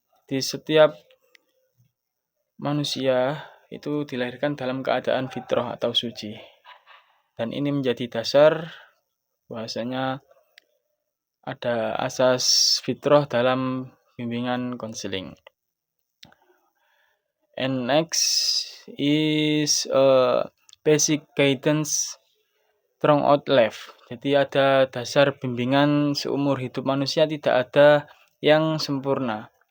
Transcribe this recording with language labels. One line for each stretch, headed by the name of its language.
Indonesian: Di setiap manusia itu dilahirkan dalam keadaan fitrah atau suci. Dan ini menjadi dasar bahwasanya ada asas fitrah dalam bimbingan konseling.
English: And next is basic guidance throughout life.
Indonesian: Jadi ada dasar bimbingan seumur hidup manusia, tidak ada yang sempurna.